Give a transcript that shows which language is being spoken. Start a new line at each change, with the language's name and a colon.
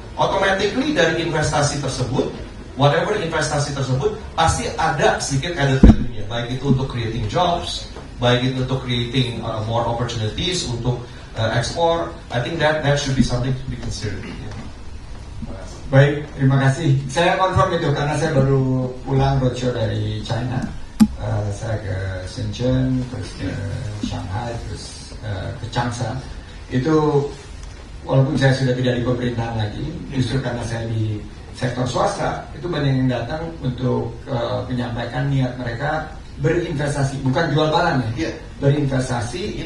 Indonesian: Automatically dari investasi tersebut, whatever investasi tersebut pasti ada sedikit added value-nya, baik itu untuk
English: creating jobs,
Indonesian: baik itu untuk
English: creating more opportunities
Indonesian: untuk ekspor.
English: I think that should be something to be considered.
Indonesian: Baik, terima kasih. Saya confirm itu karena saya baru pulang roadshow dari China. Saya ke Shenzhen, terus ke Shanghai, terus ke Changsha. Itu walaupun saya sudah tidak di pemerintahan lagi, justru karena saya di sektor swasta, itu banyak yang datang untuk menyampaikan niat mereka berinvestasi, bukan jual barang ya, berinvestasi,